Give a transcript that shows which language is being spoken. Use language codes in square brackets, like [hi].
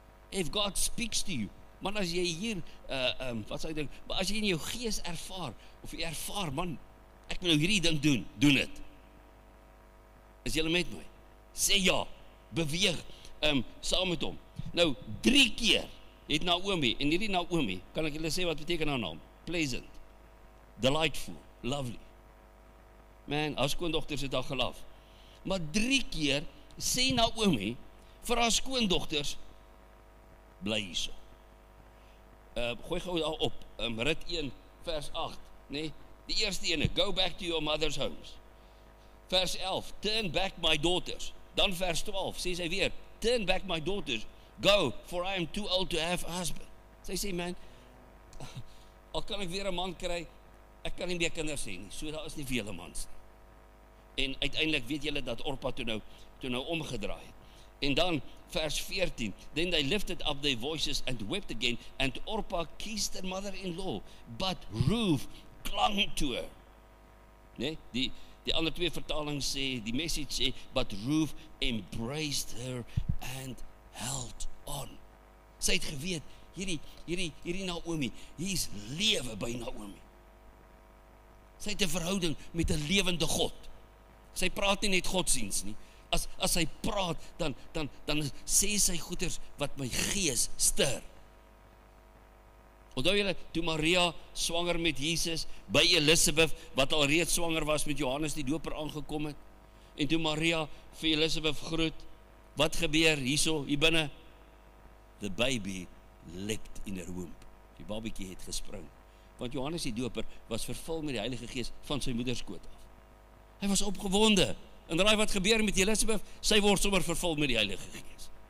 [en] If God speaks to you, [af] man, as jy hier, wat sal ek dink, maar as jy in jou gees ervaar, of jy ervaar, man, ek wil nou hierdie ding doen dit. Is julle met my? Sê ja, beweeg, saam met hom. Nou, 3 keer het Naomi, en hierdie Naomi, kan ek julle sê wat beteken haar naam? [en] Pleasant, delightful, lovely. [af] Man, haar skoondogters het haar gelaf. Maar 3 keer sê Naomi vir haar skoondogters, bly hierso. Gooi gou daar op, Rit 1 vers 8, nee, die eerste ene, [en] go back to your mother's homes. Vers 11, turn back my daughters. [af] Dan vers 12, sê sy weer, [en] turn back my daughters, go, for I am too old to have a husband. [af] Sy sê, man, al kan ek weer 'n man kry, ek kan nie meer kinders hê nie, so daar is nie vele mans nie. En uiteindelik weet julle dat Orpa toe nou omgedraai het. En dan vers 14, [en] then they lifted up their voices and wept again, and Orpa kissed her mother-in-law, but Ruth clung to her. [af] Nee, die ander twee vertalings sê, die message sê, [en] but Ruth embraced her and held on. [af] Sy het geweet, hierdie Naomi, hier's lewe by Naomi. Sy het 'n verhouding met 'n lewende God. Sy praat nie net godsdiens nie. As sy praat, dan sê sy goeders wat my gees stir. Onthou julle, toe Maria swanger met Jesus, by Elisabeth, wat al reeds swanger was met Johannes die Doper aangekom het, en toe Maria vir Elisabeth groet, wat gebeur hierso, hier binne? [en] The baby leapt in her womb. [af] Die babietjie het gespring, want Johannes die Doper was vervul met die Heilige Gees van sy moederskoot af. Hy was opgewonde, en raai wat gebeur met Elisabeth? Sy word sommer vervul met die Heilige Gees.